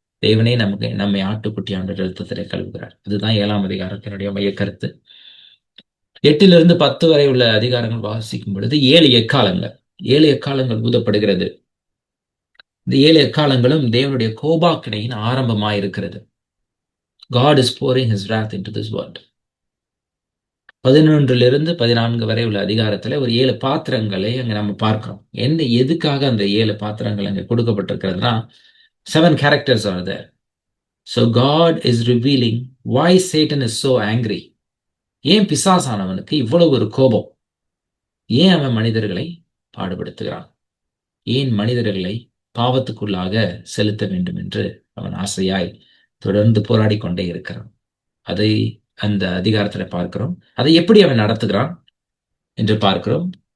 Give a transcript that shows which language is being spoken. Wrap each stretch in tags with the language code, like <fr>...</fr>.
<ta>தேவனே நம்மை ஆட்டுக்குட்டியான எழுத்தத்திலே கழுவுகிறார். இதுதான் 7ஆம் அதிகாரத்தினுடைய மைய கருத்து. 8 - 10 வரை உள்ள அதிகாரங்கள் வாசிக்கும் பொழுது 7 எக்காலங்கள் ஊதப்படுகிறது. இந்த 7 எக்காலங்களும் தேவனுடைய கோபாக்கினையின் ஆரம்பமாயிருக்கிறது.</ta> <en>God is pouring his wrath into this world.</en> <ta>11 - 14 வரை உள்ள அதிகாரத்துல ஒரு 7 பாத்திரங்களை அங்க நம்ம பார்க்கிறோம். எதுக்காக அந்த 7 பாத்திரங்கள் அங்க கொடுக்கப்பட்டிருக்கிறதுனா,</ta> <en>7 characters are there. So God is revealing why Satan is so angry.</en> <ta>ஏன் பிசாசானவனுக்கு இவ்வளவு ஒரு கோபம், ஏன் அவன் மனிதர்களை பாடுபடுத்துகிறான், ஏன் மனிதர்களை பாவத்துக்குள்ளாக செலுத்த வேண்டும் என்று அவன் ஆசையாய் தொடர்ந்து போராடி கொண்டே இருக்கிறான். அதை அந்த அதிகாரத்துல பார்க்கிறோம். அதை எப்படி அவன் நடத்துகிறான் என்று பார்க்கிறோம்.</ta>